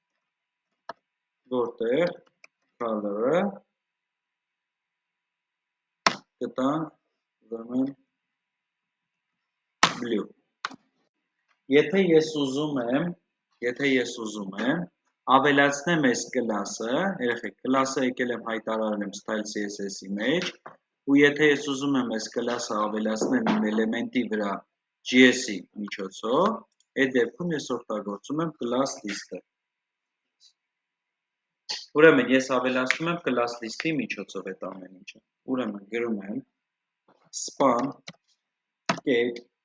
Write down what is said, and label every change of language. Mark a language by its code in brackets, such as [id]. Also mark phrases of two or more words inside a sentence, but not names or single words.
[hy] որտեղ color-ը կտանք ուրեմն blue, եթե ես ուզում եմ ավելացնեմ այս class-ը, երեխեք, class-ը եկել եմ հայտարարել եմ [en] style CSS- [hy] ի մեջ, ու եթե ես ուզում եմ այս class-ը ավելացնեմ իմ էլեմենտի վրա JS-ի միջոցով, այդ դեպքում ես օգտագործում եմ [en] class list- [hy] ը, ուրեմն ես ավելացնում եմ [en] class list- [hy] ի միջոցով այդ ամեն ինչը, ուրեմն գրում եմ [en] span get